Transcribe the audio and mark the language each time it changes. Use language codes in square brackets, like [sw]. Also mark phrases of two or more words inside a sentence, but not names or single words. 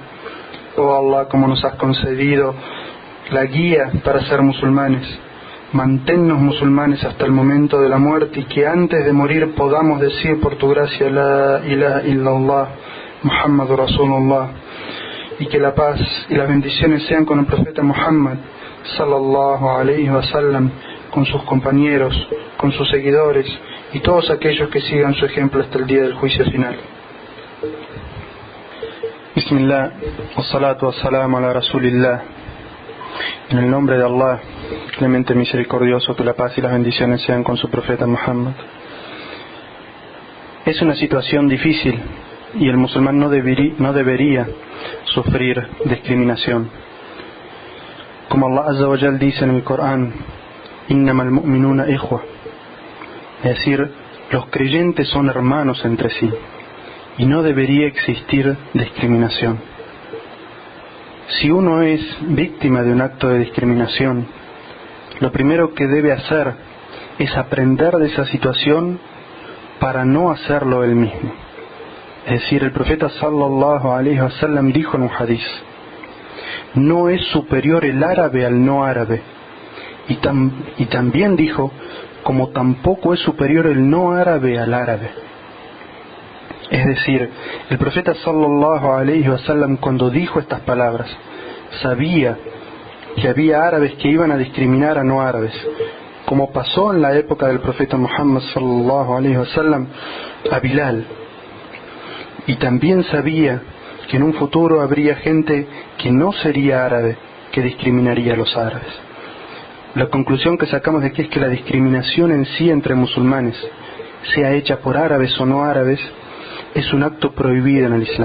[es] Oh Allah, como nos has concedido la guía para ser musulmanes, manténnos musulmanes hasta el momento de la muerte, y que antes de morir podamos decir por tu gracia [ar] لا إله إلا الله محمد رسول الله, [es] y que la paz y las bendiciones sean con el profeta Muhammad [ar] صلى الله عليه وسلم, [es] con sus compañeros, con sus seguidores y todos aquellos que sigan su ejemplo hasta el día del juicio final. [ar] بسم الله، والصلاة والسلام على رسول الله. [es] En el nombre de Allah, clemente misericordioso, que la paz y las bendiciones sean con su profeta Muhammad. Es una situación difícil y el musulmán no debería sufrir discriminación. Como [ar] الله عز وجل [es] dice en el Corán, [ar] إنما المؤمنون إخوة, [es] es decir, los creyentes son hermanos entre sí y no debería existir discriminación. Si uno es víctima de un acto de discriminación, lo primero que debe hacer es aprender de esa situación para no hacerlo él mismo. Es decir, el profeta [ar] صلى الله عليه وسلم [es] dijo en un hadiz: no es superior el árabe al no árabe, y también dijo, como tampoco es superior el no árabe al árabe. Es decir, el profeta [ar] صلى الله عليه وسلم, [es] cuando dijo estas palabras, sabía que había árabes que iban a discriminar a no árabes, como pasó en la época del profeta Muhammad [ar] صلى الله عليه وسلم [es] a Bilal, y también sabía que en un futuro habría gente que no sería árabe que discriminaría a los árabes. La conclusión que sacamos de aquí es que la discriminación en sí entre musulmanes, sea hecha por árabes o no árabes, es un acto prohibido en el Islam.